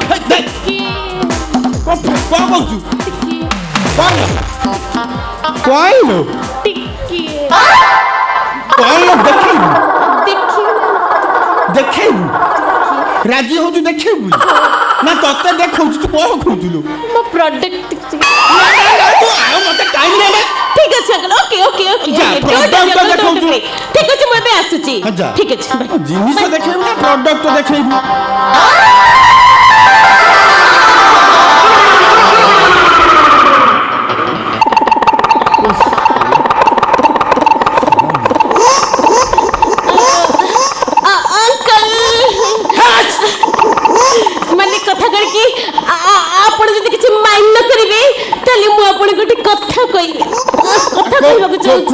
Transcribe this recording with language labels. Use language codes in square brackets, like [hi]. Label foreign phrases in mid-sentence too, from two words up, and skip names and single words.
[or] କଣ କହୁଛୁ କହିଲୁ ଟିକେ କହିଲୁ ଦେଖେଇବୁ ଦେଖିବି ଦେଖେଇବୁ ରାଜି ହଉଛୁ ଦେଖେଇବୁ ନା ତତେ ଦେଖଉଛୁ ତୁ କଣ କହୁଥିଲୁ ମୋ ପ୍ରଡକ୍ଟ ଆଉ ମତେ ଟାଇମ ନେବେ [bn] ঠিক আছে অঙ্কল [en] okay okay okay [or] যা, product ଦେଖଉଛୁ। [bn] ঠিক আছে [or] ମୁଁ ଏବେ ଆସୁଛି [bn] যা। ঠিক আছে bye। [or] ଜିନିଷ ଦେଖେଇବୁ ନା ପ୍ରଡକ୍ଟ ଦେଖେଇବୁ ଅଙ୍କଲ ମାନେ କଥା କରିକି ଆପଣ ଯଦି କିଛି ମାଇଣ୍ଡ ନ କରିବେ ତାହେଲେ ମୁଁ ଆପଣଙ୍କୁ ଗୋଟେ କଥା କହିବି କଥା କହିବାକୁ ଚାହୁଁଛି